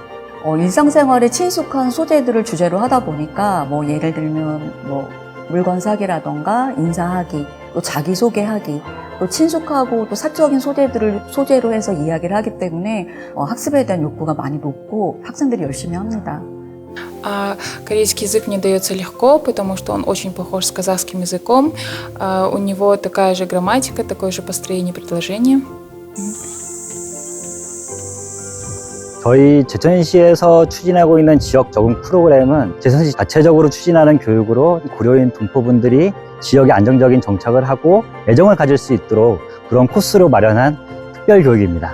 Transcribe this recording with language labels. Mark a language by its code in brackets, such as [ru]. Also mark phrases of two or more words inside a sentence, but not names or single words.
[ko] 일상생활에 친숙한 소재들을 주제로 하다 보니까 예를 들면 물건 사기라던가 인사하기, 또 자기소개하기, 또 친숙하고 또 사적인 소재들을 소재로 해서 이야기를 하기 때문에 학습에 대한 욕구가 많이 높고 학생들이 열심히 합니다. [ru] Корейский язык мне дается легко, потому что он очень похож с казахским языком. У него такая же грамматика, такое же построение предложения. [ko] 저희 제천시에서 추진하고 있는 지역 적응 프로그램은 제천시 자체적으로 추진하는 교육으로 고려인 동포분들이 지역에 안정적인 정착을 하고 애정을 가질 수 있도록 그런 코스로 마련한 특별 교육입니다.